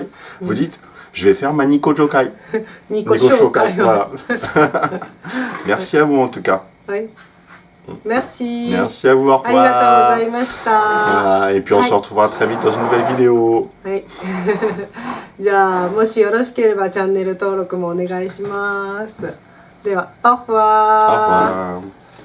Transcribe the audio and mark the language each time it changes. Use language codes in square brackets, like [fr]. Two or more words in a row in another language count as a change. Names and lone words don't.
[fr] Vous dites, je vais faire ma Nico Shokai. Nico Shokai. Voilà. Merci à vous en tout cas. Oui. Merci. Merci à vous, au revoir. Voilà, et puis on se retrouvera très vite dans une nouvelle vidéo. Oui. [ja] じゃあもしよろしければチャンネル登録もお願いします。では、au [fr] Au revoir。 revoir.